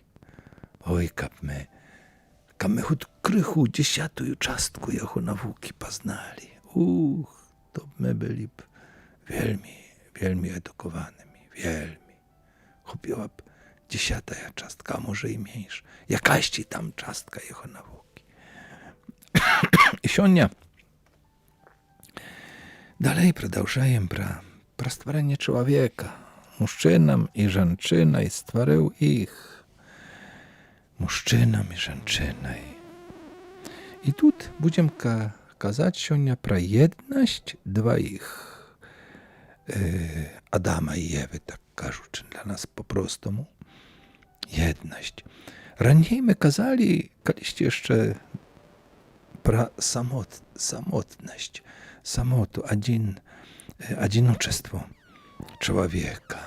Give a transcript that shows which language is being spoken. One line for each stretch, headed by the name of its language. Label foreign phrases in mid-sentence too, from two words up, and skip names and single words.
Polish: Oj, kap my choć krychu 10 cząstku jego nauki poznali. To my byli wielmi edukowanymi, wielmi. Chopiła 10 cząstka, a może i mniejsza. Jakaś tam cząstka jego nauki. I сегодня dalej
Russian: продолжаем про
Polish: stworzenie człowieka, mężczyzną i żonczyną, i stworzył ich, mężczyzną i żonczyną. I tu będziemy kazać сегодня про jedność dwoich, Adama i Ewy, tak кажучи dla nas po prostu. Jedność. Raniej my kazali, kiedyś jeszcze про samotność, samotu, одиночество człowieka.